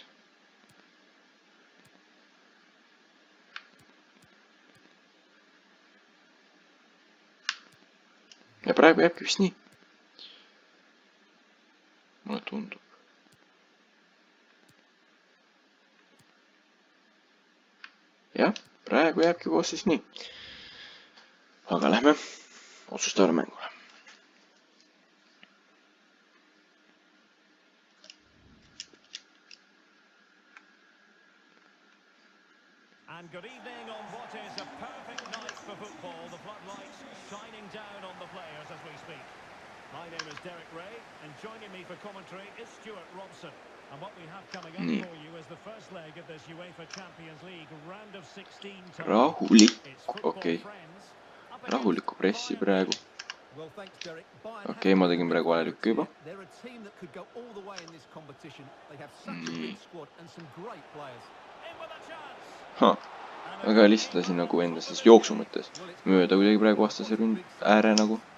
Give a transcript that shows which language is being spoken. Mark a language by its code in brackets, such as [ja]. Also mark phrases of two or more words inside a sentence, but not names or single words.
[et] Ja praegu jääbki vist nii. Mulle tundub. Jah, praegu jääbki koos siis nii. Aga lähme otsustavale mängule. [en] And good evening on what is a perfect night for football. The floodlights shining down on the players as we speak. My name is Derek Ray, and joining me for commentary is Stuart Robson. And what we have coming up for you is the first leg of this UEFA Champions League round of 16. [et] Rahulikku pressi praegu. Okei, ma tegin praegu vale lükki juba. Väga lihtsalt lasin nagu endast jooksu mõttes mööda kuidagi praegu vastase ääre nagu.